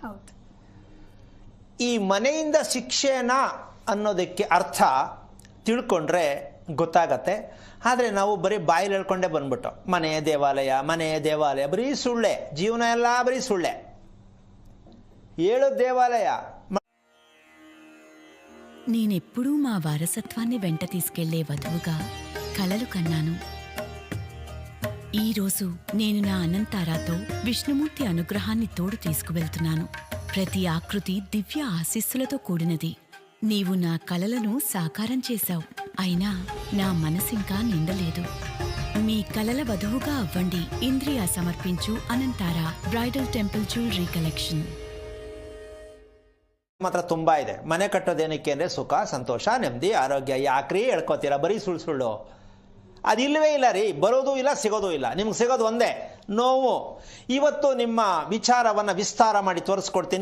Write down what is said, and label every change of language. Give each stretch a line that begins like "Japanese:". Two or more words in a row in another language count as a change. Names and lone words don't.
Kannada: ಈ ಮನೆಯಿಂದ ಶಿಕ್ಷೆನಾ ಅನ್ನೋದಕ್ಕೆ ಅರ್ಥ ತಿಳ್ಕೊಂಡ್ರೆ ಗೊತ್ತಾಗತ್ತೆ. ಆದರೆ ನಾವು ಬರೀ ಬಾಯಲ್ಲಿ ಹೇಳ್ಕೊಂಡೇ ಬಂದ್ಬಿಟ್ಟು ಮನೆ ದೇವಾಲಯ ಬರೀ ಸುಳ್ಳೆ, ಜೀವನ ಎಲ್ಲ ಬರೀ ಸುಳ್ಳೆ.
Telugu: ಏಳು దేవాలయ. నేనెప్పుడూ మా వారసత్వాన్ని వెంట తీసుకెళ్లే వధువుగా కలలు కన్నాను. ఈరోజు నేను నా అనంతారాతో విష్ణుమూర్తి అనుగ్రహాన్ని తోడు తీసుకువెళ్తున్నాను. ప్రతి ఆకృతి దివ్య ఆశీస్సులతో కూడినది. నీవు నా కలలను సాకారం చేశావు, అయినా నా మనసింకా నిండలేదు. మీ కలల వధువుగా అవ్వండి. ఇంద్రియా సమర్పించు అనంతారా
English: bridal temple jewellery collection.
Kannada: ಮಾತ್ರ ತುಂಬಾ ಇದೆ. ಮನೆ ಕಟ್ಟೋದೇನಕ್ಕೆ ಅಂದರೆ ಸುಖ, ಸಂತೋಷ, ನೆಮ್ಮದಿ, ಆರೋಗ್ಯ. ಯಾಕ್ರಿ ಹೇಳ್ಕೊತೀರಾ ಬರೀ ಸುಳ್ಳು? ಅದಿಲ್ಲವೇ ಇಲ್ಲ ರೀ. ಬರೋದು ಇಲ್ಲ, ಸಿಗೋದು ಇಲ್ಲ. ನಿಮ್ಗೆ ಸಿಗೋದು ಒಂದೇ, ನೋವು. ಇವತ್ತು ನಿಮ್ಮ ವಿಚಾರವನ್ನು ವಿಸ್ತಾರ ಮಾಡಿ ತೋರಿಸ್ಕೊಡ್ತೀನಿ.